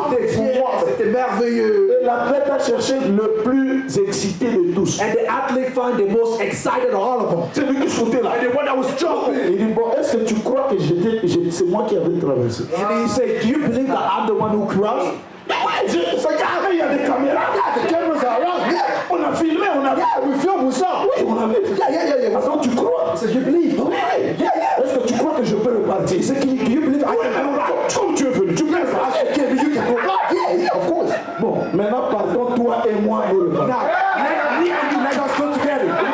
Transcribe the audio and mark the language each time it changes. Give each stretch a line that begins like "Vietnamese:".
French: C'était fou, c'était merveilleux. Et l'athlète a cherché le plus excité de tous.
English: And the athlete found the most excited of all of them.
French: C'est lui qui sautait là.
English: And the one that was jumping.
French: Il dit, bon, est-ce que tu crois que c'est moi qui avais traversé?
English: And he said, do you believe that I'm the one who crossed?
French: Il y a des caméras,
English: the cameras are around.
French: On a filmé, on a
English: we filmed
French: ça. Oui, on avait. Attends, tu crois?
English: He said, you believe?
French: Est-ce que tu crois que je peux repartir?
English: He said, do you believe I can go back?
French: Comme tu es venu, tu peux le faire.
English: I said, okay, but you can go back. Yeah, of course.
French: Bon, maintenant partons toi et moi nous le
English: Now, me and you, let us go together.